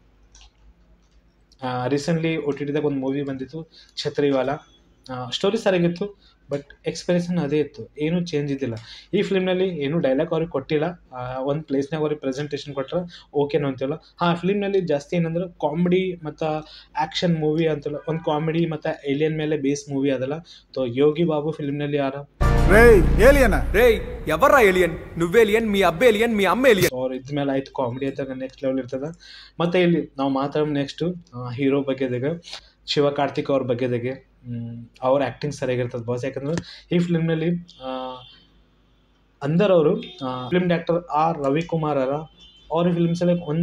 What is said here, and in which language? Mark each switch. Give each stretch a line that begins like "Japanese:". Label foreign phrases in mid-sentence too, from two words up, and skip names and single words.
Kannada: ರೀಸೆಂಟ್ಲಿ OTTದಾಗ ಒಂದು ಮೂವಿ ಬಂದಿತ್ತು ಛತ್ರಿವಾಲ ಸ್ಟೋರಿ ಸರಿಯಾಗಿತ್ತು
English: but expression
Kannada: ಅದೇ ಇತ್ತು ಏನೂ ಚೇಂಜ್ ಇದ್ದಿಲ್ಲ ಈ ಫಿಲ್ಮ್ನಲ್ಲಿ ಏನೂ ಡೈಲಾಗ್ ಅವ್ರಿಗೆ ಕೊಟ್ಟಿಲ್ಲ ಒಂದು ಪ್ಲೇಸ್ನಾಗ ಅವ್ರಿಗೆ ಪ್ರೆಸೆಂಟೇಷನ್ ಕೊಟ್ಟರೆ ಓಕೆನೋ ಅಂತೀವಲ್ಲ ಫಿಲ್ಮ್ನಲ್ಲಿ ಜಾಸ್ತಿ ಏನಂದ್ರೆ ಕಾಮಿಡಿ ಮತ್ತು
English: action movie
Kannada: ಅಂತಲ್ಲ ಒಂದು ಕಾಮಿಡಿ ಮತ್ತು ಏಲಿಯನ್ ಮೇಲೆ
English: base movie
Kannada: ಅದಲ್ಲ ತೋ ಯೋಗಿ ಬಾಬು ಫಿಲ್ಮ್ನಲ್ಲಿ ಯಾರ
Telugu: ఎవర్రా ఏలియన్ నువ్వేలియన్ మీ అబ్బేలియన్ మీ అమ్మేలియన్
Kannada: ಅವ್ರು ಇದ್ಮೇಲೆ ಆಯ್ತು ಕಾಮಿಡಿ ಅಂತ
English: next level
Kannada: ಇರ್ತದೆ ಮತ್ತು ಇಲ್ಲಿ ನಾವು ಮಾತಾಡೋ
English: next hero
Kannada: ಬಗ್ಗೆದಾಗ ಶಿವ ಕಾರ್ತಿಕ್ ಅವ್ರ ಬಗ್ಗೆದಾಗೆ ಅವ್ರ ಆ್ಯಕ್ಟಿಂಗ್ ಸರಿಯಾಗಿರ್ತದೆ ಬಾಸ್ ಯಾಕಂದ್ರೆ ಈ ಫಿಲ್ಮ್ನಲ್ಲಿ ಅವರು
English: film director
Kannada: ರವಿಕುಮಾರ್ ಅವ್ರ ಫಿಲ್ಮ್ಸಲ್ಲಿ ಒಂದು